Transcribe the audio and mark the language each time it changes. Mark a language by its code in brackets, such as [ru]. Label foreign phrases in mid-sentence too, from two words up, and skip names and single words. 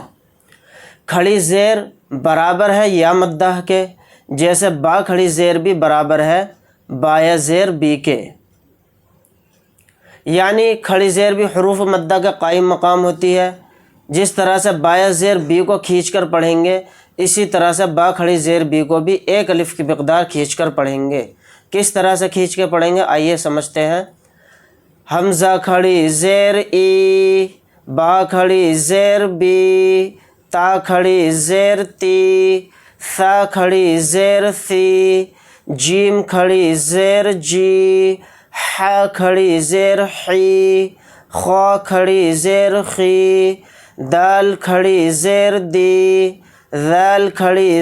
[ur] کھڑی زیر برابر ہے یا مدہ کے، جیسے با کھڑی زیر بھی برابر ہے بایا زیر بی کے، یعنی کھڑی زیر بھی حروف مدہ کا قائم مقام ہوتی ہے۔ جس طرح سے بایا زیر بی کو کھینچ کر پڑھیں گے، اسی طرح سے با کھڑی زیر بی کو بھی ایک الف کی مقدار کھینچ کر پڑھیں گے۔ کس طرح سے کھینچ کے پڑھیں گے آئیے سمجھتے ہیں۔ حمزہ کھڑی زیر ای، با کھڑی زیر بی، تا کھڑی زیر تی، ثا کھڑی زیر ثی، جیم کھڑی زیر جی، ح کھڑی زیر حی، خا کھڑی زیر خی، دال کھڑی زیر دی، ذال کھڑی